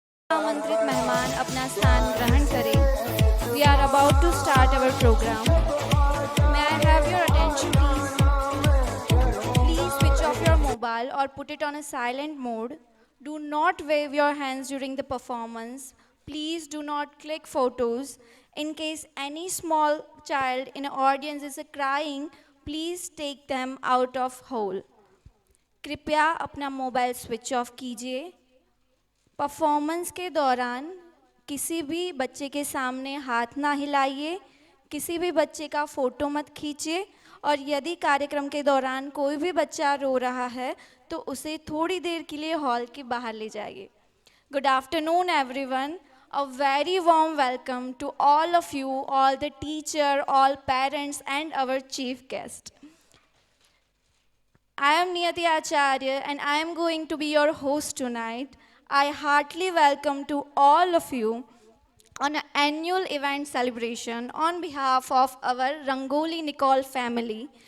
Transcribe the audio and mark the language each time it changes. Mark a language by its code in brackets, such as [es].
[hi] आमंत्रित मेहमान अपना स्थान ग्रहण करें। [en] We are about to start our program. May I have your attention, please? Please switch off your mobile or put it on a silent mode. Do not wave your hands during the performance. Please do not click photos. In case any small child in the audience is crying, please take them out of hole. [hi] कृपया अपना mobile switch off कीजिए। Performance के दौरान किसी भी बच्चे के सामने हाथ ना हिलाइए, किसी भी बच्चे का फ़ोटो मत खींचिए और यदि कार्यक्रम के दौरान कोई भी बच्चा रो रहा है तो उसे थोड़ी देर के लिए हॉल के बाहर ले जाइए। [en] Good afternoon, everyone. A very warm welcome to all of you, all the teacher, all parents and our chief guest. I am Niyati Acharya and I am going to be your host tonight. I heartily welcome to all of you on an annual event celebration on behalf of our Rangoli Nicole family.